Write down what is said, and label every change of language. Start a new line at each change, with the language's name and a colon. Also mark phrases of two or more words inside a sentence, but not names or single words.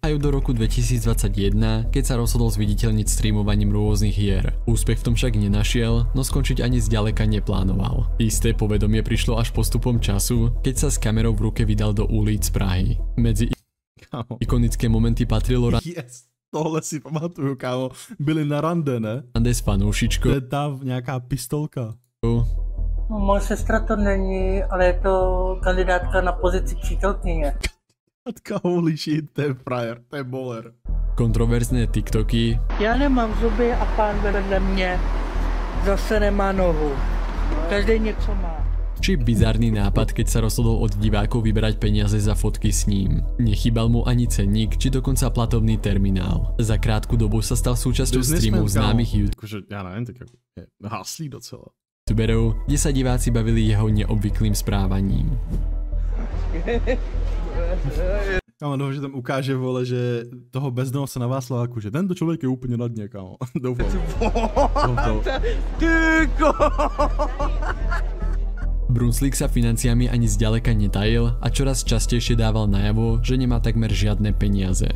Slovak: Do roku 2021, keď sa rozhodol zviditeľniť streamovaním rôznych hier. Úspech v tom však nenašiel, no skončiť ani zďaleka neplánoval. Isté povedomie prišlo až postupom času, keď sa s kamerou v ruke vydal do ulic Prahy. Medzi ikonické momenty patrilo
Czech: tohle si pamatuju, kámo. Byli na rande, ne? Rande s fanoušičkou. To je tá nějaká pistolka. No, moje sestra to není, ale je to kandidátka na pozici přítelkyně. Kandidátka,
English: holy shit,
Czech: to je frajer, to je boler.
Slovak: Kontroverzné TikToky.
Czech: Já nemám zuby a pán vedle mě zase nemá nohu. Každý něco má.
Slovak: Či bizarný nápad, keď sa rozhodol od divákov vyberať peniaze za fotky s ním. Nechýbal mu ani cenník, či dokonca platovný terminál. Za krátku dobu sa stal súčasťou streamov známych ja neviem,
Czech: tak je haslý docela.
Slovak: YouTuberov, kde sa diváci bavili jeho neobvyklým správaním.
Czech: Kámo, no, že tam ukáže, vole, že toho bezdomovce na Václaváku, že tento člověk je úplně na dně, kámo. Doufám.
Slovak: Brunsvík sa financiami ani zďaleka netajil a čoraz častejšie dával najavo, že nemá takmer žiadne peniaze.